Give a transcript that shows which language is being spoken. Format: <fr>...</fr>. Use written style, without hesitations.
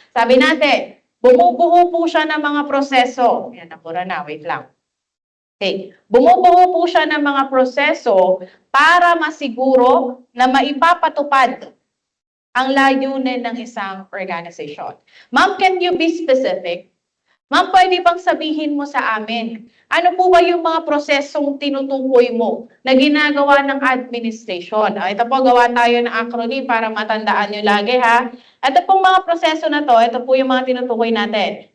<tl>Sabi natin, bumubuo po siya ng mga proseso. Yan, nabura na. Wait lang. Okay. Bumubuo po siya ng mga proseso para masiguro na maipapatupad ang layunin ng isang organization.</tl> <en>Ma'am, can you be specific?</en> <tl>Ma'am, pwede bang sabihin mo sa amin, ano po ba yung mga prosesong tinutukoy mo na ginagawa ng administration? Ito po, gawa tayo ng acronym para matandaan nyo lagi ha. Ito pong mga proseso na to, ito po yung mga tinutukoy natin.</tl>